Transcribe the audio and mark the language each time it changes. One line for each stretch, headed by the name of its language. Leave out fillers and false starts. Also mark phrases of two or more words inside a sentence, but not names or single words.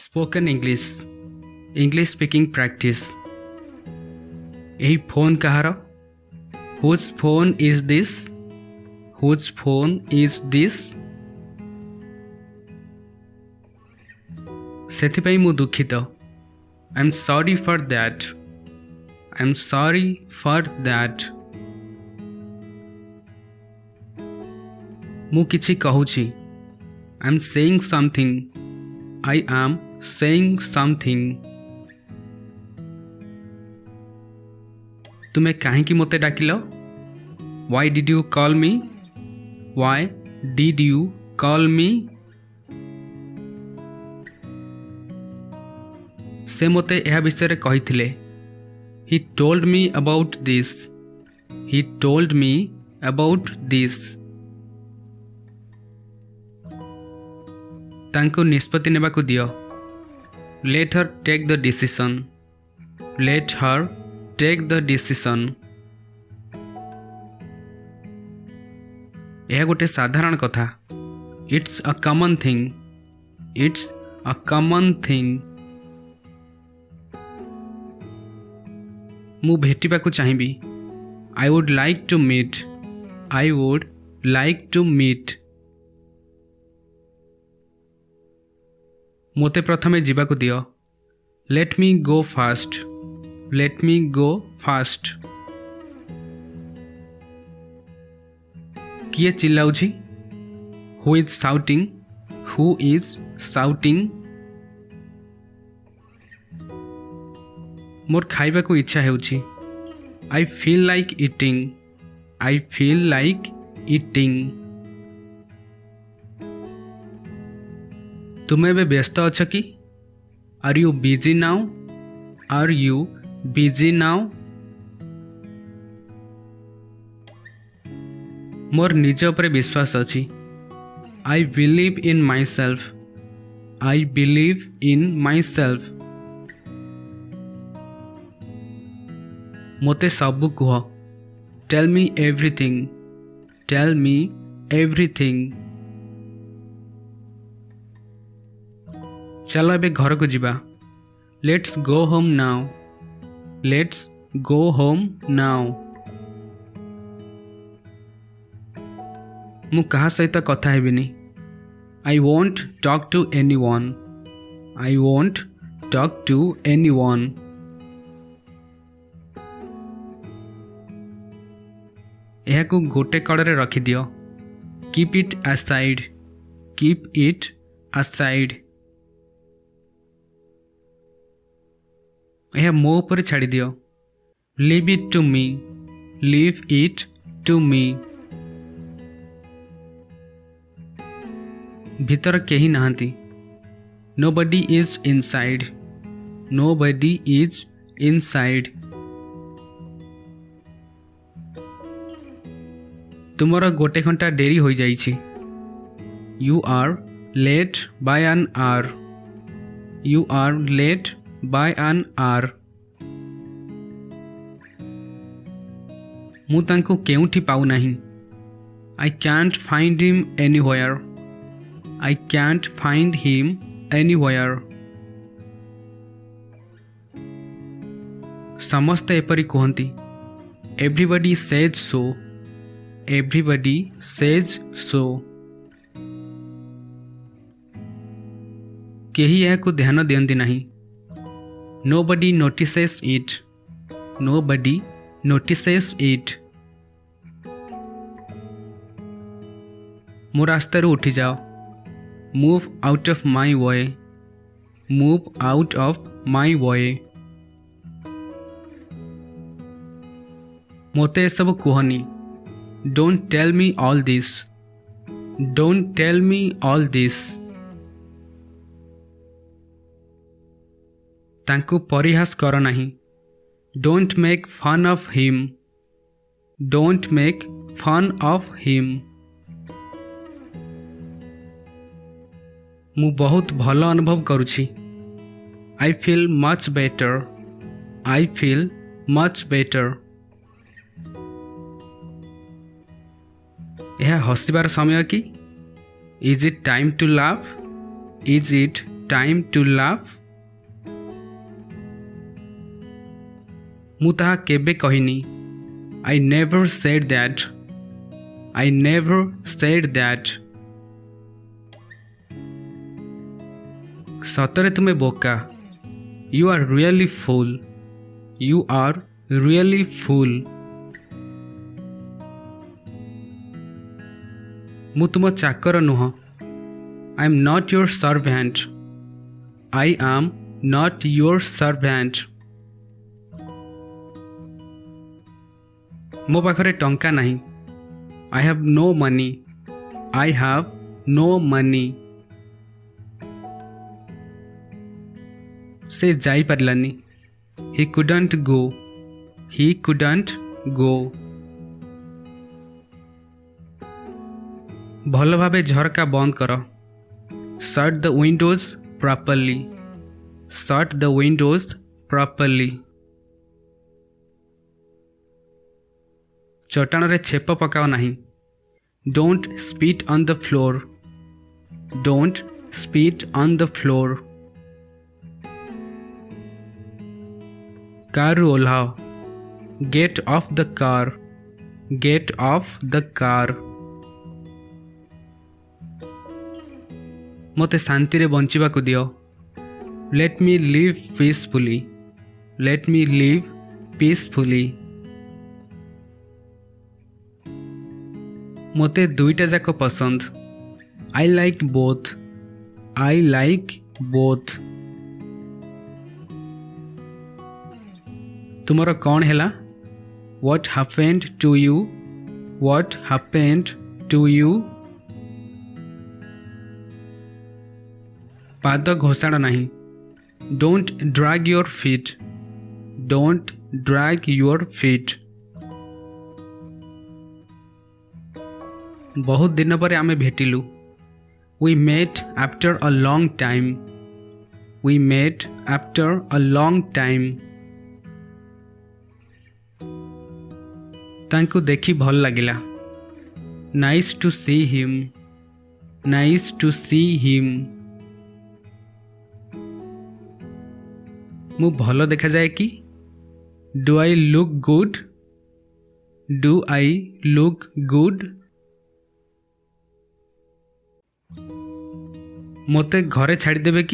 English: Spoken English, English speaking practice.
Odia: ଏହି ଫୋନ୍ କାହାର?
English: Whose phone is this? Whose phone is this?
Odia: ସେଥିପାଇଁ ମୁଁ ଦୁଃଖିତ.
English: I'm sorry for that. I'm sorry for that.
Odia: ମୁଁ କିଛି କହୁଛି.
English: I'm saying something. I am saying something.
Odia: ତୁମେ କାହିଁକି ମୋତେ ଡାକିଲ?
English: Why did you call me? Why did you call me?
Odia: ସେ ମୋତେ ଏହା ବିଷୟରେ କହିଥିଲେ.
English: He told me about this. He told me about this.
Odia: ତାଙ୍କୁ ନିଷ୍ପତ୍ତି ନେବାକୁ ଦିଅ.
English: Let her take the decision. Let her take the decision.
Odia: ଏହା ଗୋଟେ ସାଧାରଣ କଥା.
English: It's a common thing. It's a common thing.
Odia: ମୁଁ ଭେଟିବାକୁ ଚାହିଁବି.
English: I would like to meet. I would like to meet.
Odia: ମୋତେ ପ୍ରଥମେ ଯିବାକୁ ଦିଅ.
English: Let me go first. Let me go first.
Odia: କିଏ ଚିଲ୍ଲାଉଛି?
English: Who is shouting? Who is shouting?
Odia: ମୋର ଖାଇବାକୁ ଇଚ୍ଛା ହେଉଛି.
English: I feel like eating. I feel like eating.
Odia: ତୁମେ ଏବେ ବ୍ୟସ୍ତ ଅଛ କି?
English: Are you busy now? Are you busy now?
Odia: ମୋର ନିଜ ଉପରେ ବିଶ୍ୱାସ ଅଛି.
English: I believe in myself. I believe in myself.
Odia: ମୋତେ ସବୁ କୁହ.
English: Tell me everything. Tell me everything.
Odia: ଚାଲ ଏବେ ଘରକୁ ଯିବା.
English: Let's go home now. Let's go home now.
Odia: ମୁଁ କାହା ସହିତ କଥା ହେବିନି.
English: I won't talk to anyone. I won't talk to anyone.
Odia: ଏହାକୁ ଗୋଟେ କଡ଼ରେ ରଖିଦିଅ.
English: Keep it aside. Keep it aside.
Odia: ଏହା ମୋ ଉପରେ ଛାଡ଼ିଦିଅ.
English: Leave it to me. Leave it to me.
Odia: ଭିତର କେହି ନାହାନ୍ତି.
English: Nobody is inside. Nobody is inside.
Odia: ତୁମର ଗୋଟେ ଘଣ୍ଟା ଡେରି ହୋଇଯାଇଛି.
English: You are late by an hour. You are late by an hour.
Odia: ମୁଁ ତାଙ୍କୁ କେଉଁଠି ପାଉନାହିଁ.
English: I can't find him anywhere. I can't find him anywhere.
Odia: ସମସ୍ତେ ଏପରି କୁହନ୍ତି.
English: Everybody says so. Everybody says so.
Odia: କେହି ଏହାକୁ ଧ୍ୟାନ ଦିଅନ୍ତି ନାହିଁ.
English: Nobody notices it. Nobody notices it.
Odia: ମୋ ରାସ୍ତାରୁ ଉଠିଯାଅ.
English: Move out of my way. Move out of my way.
Odia: ମୋତେ ଏସବୁ କୁହନି.
English: Don't tell me all this. Don't tell me all this.
Odia: ତାଙ୍କୁ ପରିହାସ କର ନାହିଁ.
English: Don't make fun of him. Don't make fun of him.
Odia: ମୁଁ ବହୁତ ଭଲ ଅନୁଭବ କରୁଛି.
English: I feel much better. I feel much better.
Odia: ଏହା ହସିବାର ସମୟ କି?
English: Is it time to laugh? Is it time to laugh?
Odia: ମୁଁ ତାହା କେବେ କହିନି।
English: I never said that. I never said that.
Odia: ସତରେ ତୁମେ ବୋକା।
English: You are really fool. You are really fool.
Odia: ମୁଁ ତୁମ ଚାକର ନୁହଁ।
English: I am not your servant. I am not your servant.
Odia: ମୋ ପାଖରେ ଟଙ୍କା ନାହିଁ।
English: I have no money. I have no money.
Odia: ସେ ଯାଇପାରିଲାନି।
English: He couldn't go. He couldn't go.
Odia: ଭଲ ଭାବେ ଝରକା ବନ୍ଦ କର।
English: Shut the windows properly. Shut the windows properly.
Odia: ଚଟାଣରେ ଛେପ ପକାଅ ନାହିଁ।
English: Don't spit on the floor. Don't spit on the floor.
Odia: କାରରୁ ଓହ୍ଲାଅ।
English: Get off the car. Get off the car.
Odia: ମୋତେ ଶାନ୍ତିରେ ବଞ୍ଚିବାକୁ ଦିଅ।
English: Let me live peacefully. Let me live peacefully.
Odia: ମୋତେ ଦୁଇଟା ଯାକ ପସନ୍ଦ।
English: I like both. I like both.
Odia: ତୁମର କ'ଣ ହେଲା?
English: What happened to you? What happened to you?
Odia: ପାଦ ଘୋଷାଡ଼ ନାହିଁ।
English: Don't drag your feet. Don't drag your feet.
Odia: ବହୁତ ଦିନ ପରେ ଆମେ ଭେଟିଲୁ।
English: We met after a long time. We met after a long time.
Odia: ତାଙ୍କୁ ଦେଖି ଭଲ ଲାଗିଲା।
English: Nice to see him. Nice to see him.
Odia: ମୁଁ ଭଲ ଦେଖାଯାଏ କି?
English: Do I look good? Do I look good?
Odia: ମୋତେ ଘରେ ଛାଡ଼ିଦେବେ କି?